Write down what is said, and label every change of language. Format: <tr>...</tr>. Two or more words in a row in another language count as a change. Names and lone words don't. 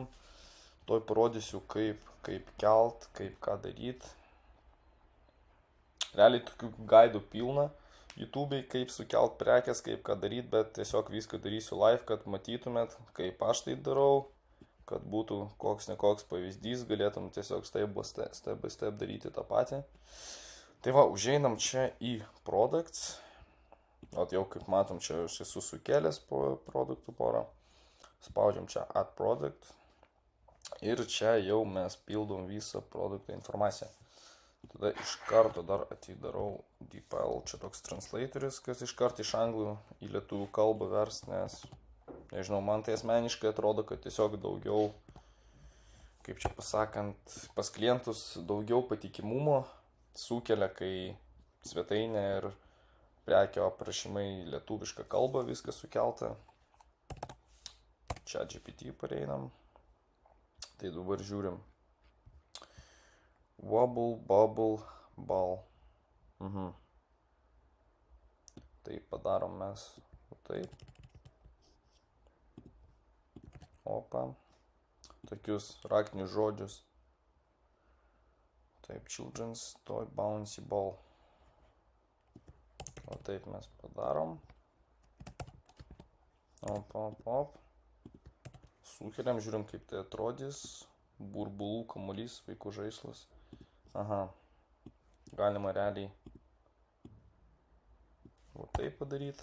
<lt>Toj parodysiu, kaip kelt, kaip ką daryti. Realiai tokių gaidų pilna YouTube'ai, kaip sukelt prekės, kaip ką daryti, bet tiesiog viską darysiu live, kad matytumėt, kaip aš tai darau, kad būtų koks nekoks pavyzdys, galėtum tiesiog</lt> <en>step by step</en> <lt>daryti tą patį. Tai užeinam čia į products. Jau kaip matom, čia aš esu sukėlęs produktų porą. Spaudžiam čia</lt> <en>add product.</en> <lt>Ir čia jau mes pildom visą produkto informaciją. Tada iš karto dar atidarau DeepL, čia toks translatorius, kas iš karto iš anglų į lietuvių kalbą vers, nes, nežinau, man tai asmeniškai atrodo, kad tiesiog daugiau, kaip čia pasakant, pas klientus daugiau patikimumo sukelia, kai svetainė ir prekio aprašymai lietuvišką kalbą viskas sukelta. ChatGPT pareinam. Tai dabar žiūrim.</lt> <en>Wobble, bubble, ball.</en> <lt>Tai padarom mes taip. Opa. Tokius raktinius žodžius. Taip,</lt> <en>children's toy bouncy ball.</en> <lt>O taip mes padarom. Op. Sukeliam, žiūrim, kaip tai atrodys. Burbulų kamuolys, vaikų žaislas. Aha. Galima realiai o taip padaryti.</lt>